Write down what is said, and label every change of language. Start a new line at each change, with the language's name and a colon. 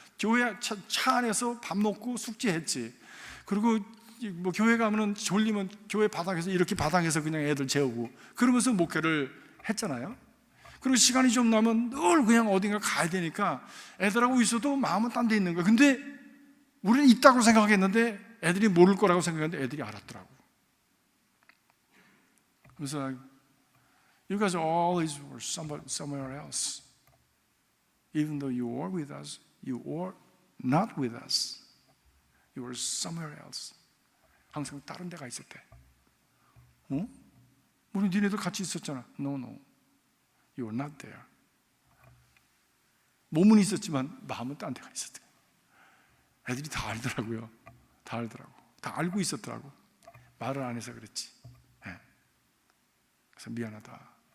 Korean: 교회 차 안에서 밥 먹고 숙제했지. 그리고 뭐 교회 가면은 졸리면 교회 바닥에서 이렇게 바닥에서 그냥 애들 재우고 그러면서 목회를 했잖아요. 그리고 시간이 좀 나면 늘 그냥 어딘가 가야 되니까 애들하고 있어도 마음은 딴 데 있는 거야. 근데 우리는 있다고 생각했는데 애들이 모를 거라고 생각했는데 애들이 알았더라고. 그래서
English: you guys always were somewhere else. Even though you were with us, you were not with us. You were somewhere else.
Korean: 항상 다른 데가 있었대. 우리 니네도 같이 있었잖아.
English: No. You were not there.
Korean: 몸은 있었지만 마음은 딴 데가 있었대. 애들이 다 알더라고요. 다 알더라고. 다 알고 있었더라고. 말을 안 해서 그랬지. 그래서 미안하다.